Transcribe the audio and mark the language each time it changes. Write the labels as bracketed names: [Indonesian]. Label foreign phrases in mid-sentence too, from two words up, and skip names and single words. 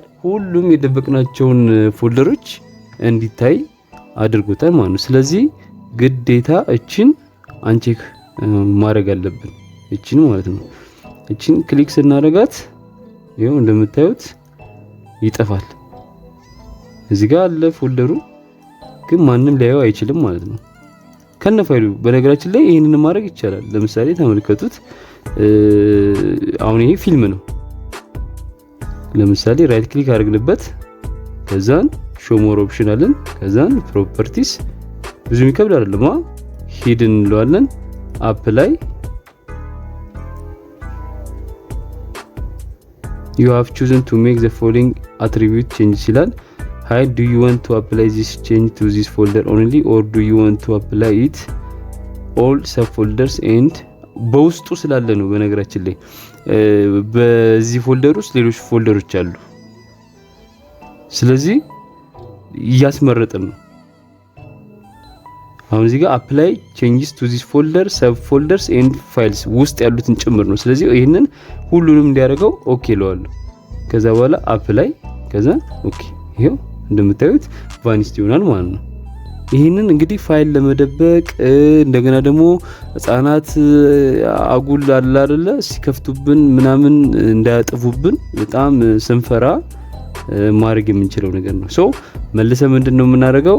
[Amharic] ሁሉም የደበቅናቸውን ፎልደሮች እንዲታይ አድርጎታል ማለት ነው። ስለዚህ ግዴታ እቺን አንቼክ ማድረግ አለብን፣ እቺን ማለት ነው። እቺን ክሊክ ስናደርጋት ይሄው እንደምታዩት ይጠፋል። እዚህ ጋር አለ ፎልደሩ፣ ግን ማንም ሊያየው አይችልም ማለት ነው ከነ ፋይሉ። በነገራችን ላይ ይሄንን ማድረግ ይቻላል። ለምሳሌ ተመልከቱት። አሁን ይሄ ፊልም ነው። ለምሳሌ [English] right click [Amharic] አድርግንበት፣ ከዛን [English] show more option [Amharic] አለን፣ ከዛን ፕሮፐርቲስ ብዙ የሚከብድ አይደለም። ሂድን እንለዋለን፣ አፕላይ [English] you have chosen to make the following attribute changes ይላል። Hi, do you want to apply this change to this folder only or do you want to apply it all subfolders and [Amharic] በውስጡ ስላለ ነው። በነገራችን ላይ በዚህ ፎልደር ውስጥ ሌሎች ፎልደሮች አሉ። ስለዚህ እያስመረጥን ነው። አሁን እዚህ ጋር [English] apply changes to this folder subfolders and files [Amharic] ውስጥ ያሉትን ጭምር ነው። ስለዚህ ይሄንን ሁሉንም እንዲያደርገው ኦኬ እለዋለሁ። ከዛ በኋላ apply ከዛ ኦኬ። ይሄው እንደምታዩት ቫኒስት ይሆናል ማለት ነው። ይሄንን እንግዲህ ፋይል ለመደበቅ እንደገና ደግሞ ህፃናት አጉል አለ አይደለ ሲከፍቱብን ምናምን እንዳያጠፉብን በጣም ስንፈራ ማድረግ የምንችለው ነገር ነው። ሶ መልሰ ምንድነው የምናደርገው?